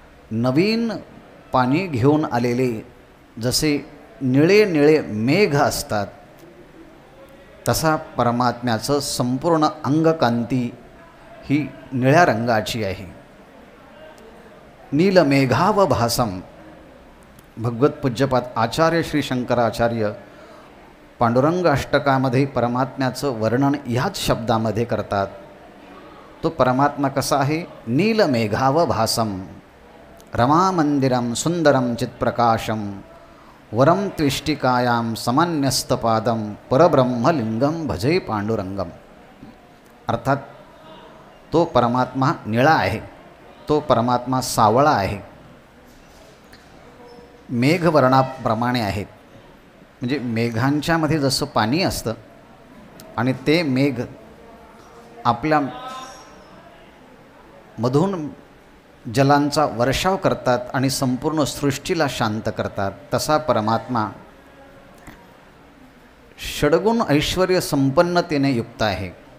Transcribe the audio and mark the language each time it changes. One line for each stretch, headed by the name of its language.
Marathi: नवीन पाणी घेऊन आलेले जसे निळे निळे मेघ असतात, तसा परमात्म्याचं संपूर्ण अंगकांती ही निळ्या रंगाची आहे.
Sanskrit: नीलमेघाव भासम.
Marathi: भगवत पूज्यपाद आचार्य श्री शंकराचार्य पांडुरंग अष्टकामध्ये परमात्म्याचं वर्णन ह्याच शब्दामध्ये करतात. तो परमात्मा कसा आहे?
Sanskrit: नीलमेघाव भासम रमामंदिरम सुंदरम चित्प्रकाशम वरम त्विष्टिकायां समन्यस्तपादम परब्रह्मलिंगम भजे पांडुरंगम.
Marathi: अर्थात तो परमात्मा निळा आहे, तो परमात्मा सावळा आहे, मेघवर्णाप्रमाणे आहेत. म्हणजे मेघांच्यामध्ये जसं पाणी असतं आणि ते मेघ आपल्या मधून जलांचा वर्षाव करतात आणि संपूर्ण सृष्टीला शांत करतात, तसा परमात्मा षड्गुण ऐश्वर्य संपन्नतेने युक्त आहे.